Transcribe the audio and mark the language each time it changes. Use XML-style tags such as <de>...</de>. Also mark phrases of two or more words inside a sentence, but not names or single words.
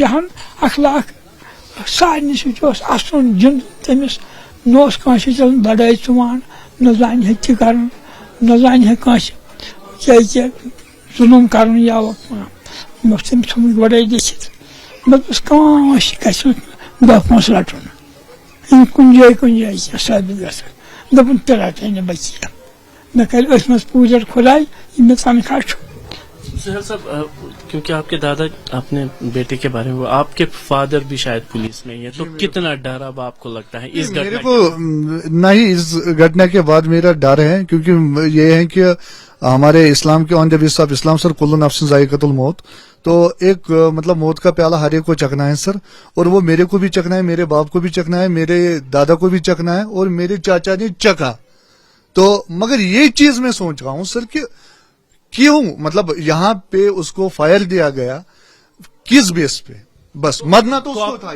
<ks>یِہَن اخلاق سارنٕے سۭتۍ اوس اَسُن گِنٛدُن تٔمِس نہ اوس کٲنٛسہِ سۭتۍ لڑٲے ژُوان نہ زانہِ ہے تہِ کَرُن نہ زانہِ ہے کٲنٛسہِ کیٛاہ ظُلُم کَرُن یا مےٚ اوس تٔمِس تھوٚمُت گۄڈَے لیکھِتھ مےٚ دوٚپُس کٲنٛسہِ گژھِ نہٕ 10 پونٛسہٕ رَٹُن یِم کُنہِ جایہِ کینٛہہ ثٲبِت گژھن دوٚپُن تہِ رَٹے نہٕ بہٕ کینٛہہ مےٚ کَرِ أتھۍ منٛز پوٗجا خۄداے یہِ مےٚ تنخواہ چھُ.</ks> <ur>سہیل صاحب کیونکہ آپ کے دادا اپنے بیٹے کے بارے میں آپ کے فادر بھی شاید پولیس میں ہی ہے تو کتنا ڈر اب آپ کو لگتا ہے اس میرے کو نہیں اس گھٹنا کے بعد میرا ڈر ہے کیونکہ یہ ہے کہ ہمارے اسلام کے</ur> <en>on the base of Islam</en> <ur>سر</ur> <ar>کل نفس ذائقۃ الموت</ar> <ur>تو ایک مطلب موت کا پیالہ ہر ایک کو چکھنا ہے سر اور وہ میرے کو بھی چکھنا ہے میرے باپ کو بھی چکھنا ہے میرے دادا کو بھی چکھنا ہے اور میرے چاچا نے چکھا تو مگر یہ چیز میں سوچ رہا ہوں سر کہ کیوں مطلب یہاں پہ اس کو فائر دیا گیا کس بیس پہ بس مرنا تو اس کو تھا ہی.</ur>